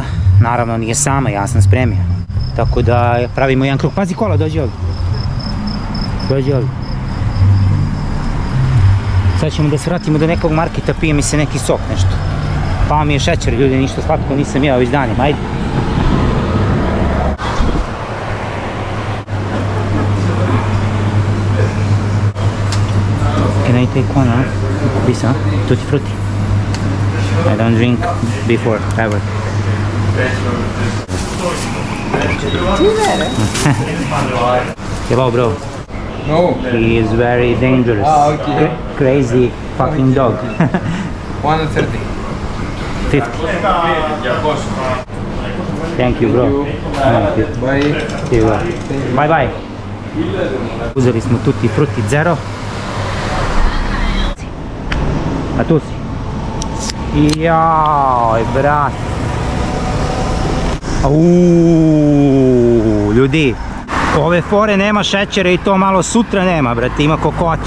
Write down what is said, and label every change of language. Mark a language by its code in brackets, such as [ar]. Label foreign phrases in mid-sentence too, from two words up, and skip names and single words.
[bs] Naravno nije sama, ja sam spremio. Tako da pravimo jedan krug. Pazi kola, dođi ovdje. Dođi ovdje. Sad ćemo da se vratimo do nekog marketa, pije mi se neki sok, nešto. Pao mi je šećer, ljudi, ništa slatko nisam jeo već danima, ajde. [en] Can I take one, huh? This, huh? Tutti frutti. I don't drink before, ever. Hello, bro. No. He is very dangerous. Okay. Crazy fucking dog. 130. 50. Thank you, bro. Thank you. Bye. Bye bye. [bs] Uzeli smo Tutti Frutti Zero. A tu si. Joj, brat. Ljudi, ove fore nema šećera i to malo sutra nema, brate, ima koliko hoćeš.